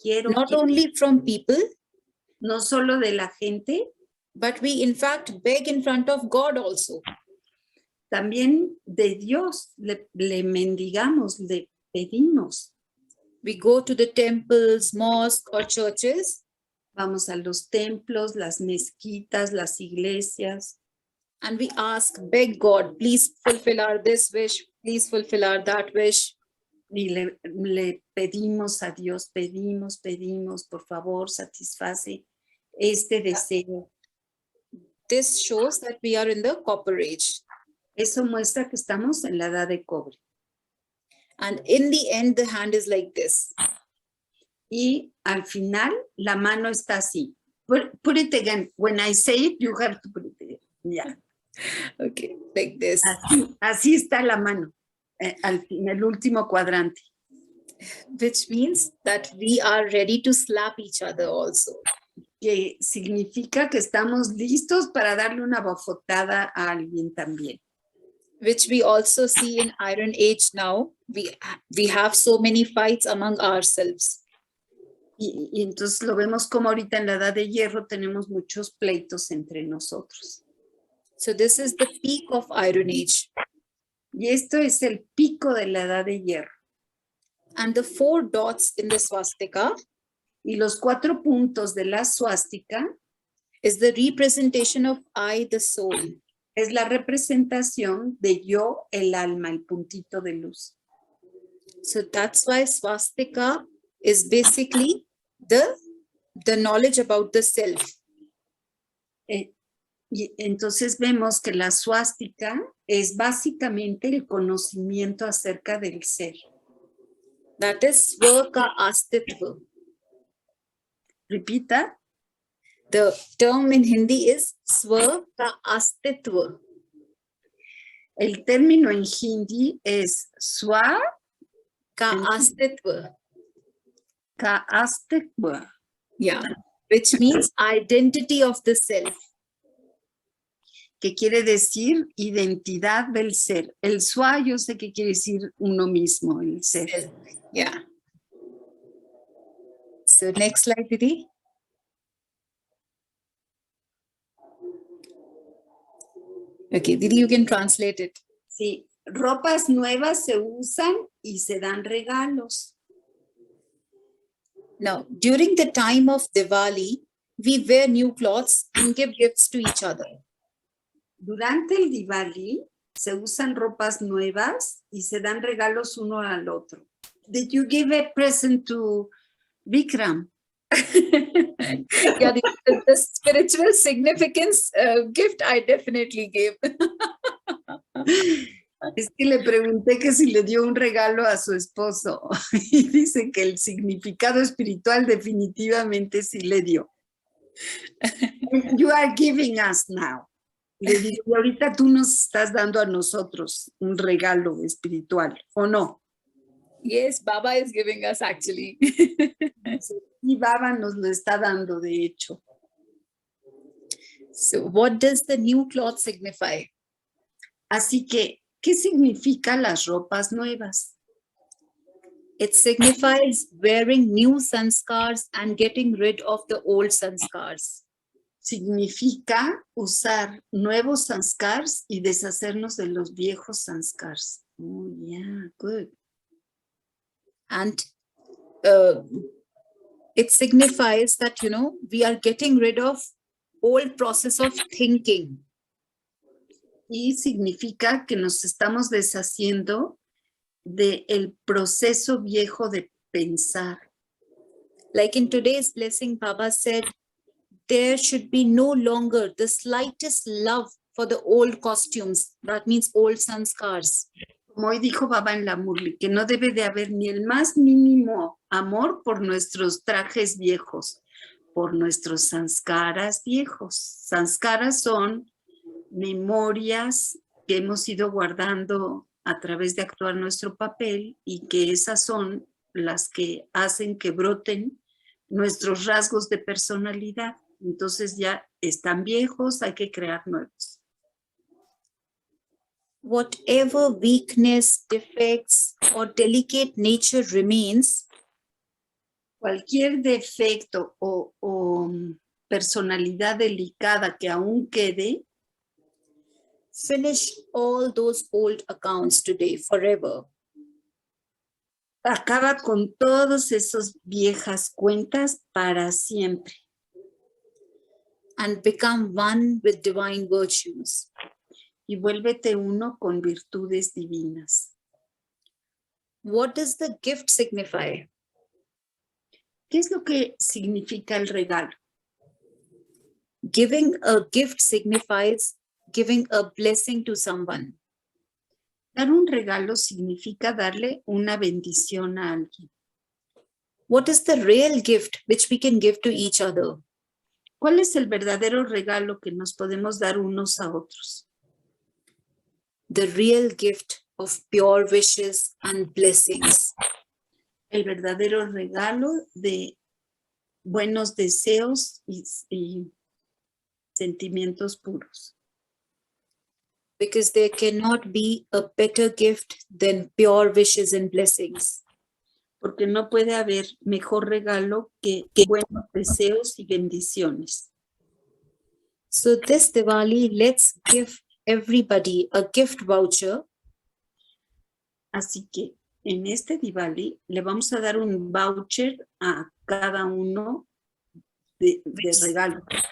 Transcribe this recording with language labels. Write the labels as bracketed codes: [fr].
[en] Not only from people, [es] no solo de la gente, [en] but we in fact beg in front of God also. [es] también de Dios, le mendigamos, le pedimos. [en] We go to the temples, mosques, or churches, [es] Vamos a los templos, las mezquitas, las iglesias, [en] and we ask, beg God, please fulfill our this wish, please fulfill our that wish. [es] y le pedimos a Dios, pedimos, por favor, satisface este deseo. [en] This shows that we are in the copper age. [es] Eso muestra que estamos en la edad de cobre. [en] And in the end, the hand is like this. [es] Y al final, la mano está así. [en] Put it again. When I say it, you have to put it again. Yeah. Okay, like this. [es] Así está la mano, en el último cuadrante. [en] Which means that we are ready to slap each other also. [es] Que significa que estamos listos para darle una bofetada a alguien también. [en] Which we also see in Iron Age now. We have so many fights among ourselves. [es] Y entonces lo vemos como ahorita en la edad de hierro tenemos muchos pleitos entre nosotros. [en] So this is the peak of Iron Age. [es] Y esto es el pico de la edad de hierro. [en] And the 4 dots in the swastika [es] Y los 4 puntos de la suástica [en] is the representation of I, the soul. [es] es la representación de yo, el alma, el puntito de luz. [en] So that's why swastika is basically the knowledge about the self. [es] Y entonces vemos que la suástica es básicamente el conocimiento acerca del ser. [en] That is swa ka astitva. [es] Repita. [en] The term in Hindi is swa ka astitva. [es] El término en hindi es swa [hi] Ka astitva. ka astitva. [en] Yeah, which means identity of the self. [es] Que quiere decir identidad del ser. El swa yo sé que quiere decir uno mismo, el ser. [en] Yeah. So next slide, Didi. Okay, Didi, you can translate it. [es] Sí, ropas nuevas se usan y se dan regalos. [en] Now, during the time of Diwali, we wear new clothes and give gifts to each other. [es] Durante el Diwali se usan ropas nuevas y se dan regalos uno al otro. [en] Did you give a present to Vikram? Yeah, the spiritual significance gift I definitely gave. [es] Es que le pregunté que si le dio un regalo a su esposo y dice que el significado espiritual definitivamente sí le dio. [en] You are giving us now. [es] Le digo, y ahorita tú nos estás dando a nosotros un regalo espiritual, ¿o no? [en] Yes, Baba is giving us actually. [es] Y Baba nos lo está dando, de hecho. [en] So what does the new cloth signify? [es] Así que, ¿qué significan las ropas nuevas? [en] It signifies wearing new sanskars and getting rid of the old sanskars. [es] Significa usar nuevos sanskars y deshacernos de los viejos sanskars. [en] Oh, yeah, good. And it signifies that, you know, we are getting rid of old process of thinking. [es] Y significa que nos estamos deshaciendo del proceso viejo de pensar. [en] Like in today's blessing, Baba said, there should be no longer the slightest love for the old costumes. That means old sanskars. [es] Como hoy dijo Baba en la Murli, que no debe de haber ni el más mínimo amor por nuestros trajes viejos, por nuestros sanskaras viejos. Sanskaras son memorias que hemos ido guardando a través de actuar nuestro papel y que esas son las que hacen que broten nuestros rasgos de personalidad. Entonces ya están viejos, hay que crear nuevos. [en] Whatever weakness, defects, or delicate nature remains, [es] Cualquier defecto o personalidad delicada que aún quede, [en] finish all those old accounts today forever. [es] acaba con todas esas viejas cuentas para siempre. [en] And become one with divine virtues. [es] Y vuélvete uno con virtudes divinas. [en] What does the gift signify? [es] ¿Qué es lo que significa el regalo? [en] Giving a gift signifies giving a blessing to someone. [es] Dar un regalo significa darle una bendición a alguien. [en] What is the real gift which we can give to each other? [es] ¿Cuál es el verdadero regalo que nos podemos dar unos a otros? [en] The real gift of pure wishes and blessings. [es] El verdadero regalo de buenos deseos y sentimientos puros. [en] Because there cannot be a better gift than pure wishes and blessings. [es] Porque no puede haber mejor regalo que buenos deseos y bendiciones. [en] So this Diwali, let's give everybody a gift voucher. [es] Así que en este Diwali le vamos a dar un voucher a cada uno de regalo.